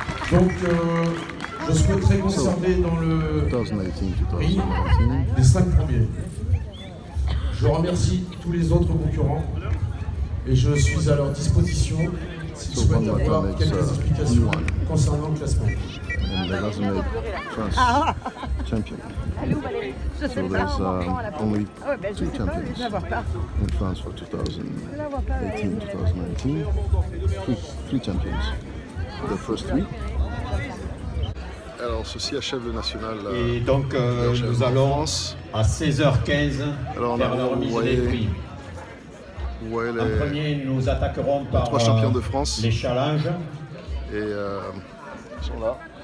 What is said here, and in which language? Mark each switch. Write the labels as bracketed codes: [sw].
[fr] Donc, je souhaiterais conserver dans le prix les 5 premiers. Je remercie tous les autres concurrents et je suis à leur disposition s'ils souhaitent avoir quelques explications concernant le classement. [en] And that doesn't make France champion. So there's only 2 champions in France for 2018-2019. 3 champions. The first 3. [fr] Alors ceci achève le national. Et donc nous allons à 16h15 faire la remise des prix. En premier, nous attaquerons par 3 champions de France. Les challenges. Et ils sont là.